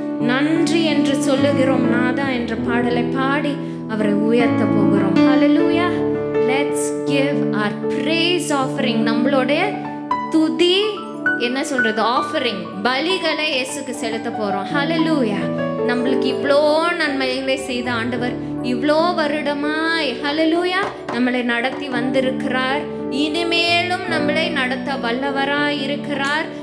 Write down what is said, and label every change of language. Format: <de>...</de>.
<ta>நன்றி என்று சொல்லுகிறோம் நாதா என்ற பாடலை பாடி அவரை உயர்த்த போகிறோம். ஹல்லேலூயா.</ta> <en>Let's give our praise offering.</en> <ta>நம்மளுடைய துதி என்ன சொல்றது, ஆஃபரிங், பலிகளை இயேசுக்கு செலுத்த போறோம். ஹல்லேலூயா. நம்மளுக்கு இவ்வளோ நன்மைகளை செய்த ஆண்டவர் இவ்வளோ வருடமாய் ஹல்லேலூயா நம்மளை நடத்தி வந்திருக்கிறார். இனிமேலும் நம்மளை நடத்த வல்லவராய் இருக்கிறார்.</ta>